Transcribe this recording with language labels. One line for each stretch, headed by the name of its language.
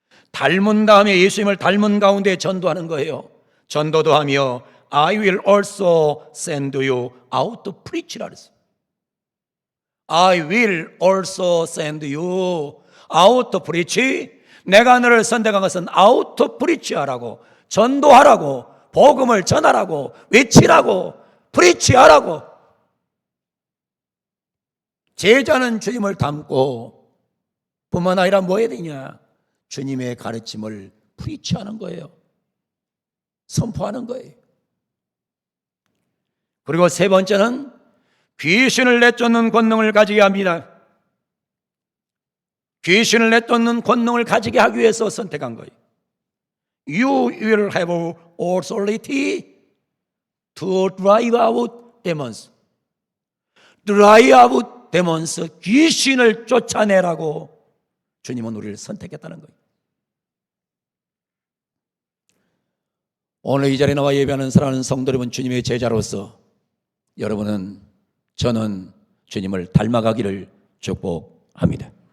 Korean: 닮은 다음에 예수님을 닮은 가운데 전도하는 거예요. 전도도 하며
English: I will also send you out to preach
Korean: 라 그랬어요.
English: I will also send you out to preach.
Korean: 내가 너를 선택한 것은
English: out to preach
Korean: 하라고, 전도하라고, 복음을 전하라고, 외치라고, preach 하라고. 제자는 주님을 닮고 뿐만 아니라 뭐 해야 되냐? 주님의 가르침을 프리치하는 거예요. 선포하는 거예요. 그리고 세 번째는 귀신을 내쫓는 권능을 가지게 합니다. 귀신을 내쫓는 권능을 가지게 하기 위해서 선택한 거예요.
English: You will have authority to drive out demons. drive out demons,
Korean: 귀신을 쫓아내라고 주님은 우리를 선택했다는 거예요. 오늘 이 자리에 나와 예배하는 사랑하는 성도 여러분, 주님의 제자로서 여러분은, 저는 주님을 닮아가기를 축복합니다.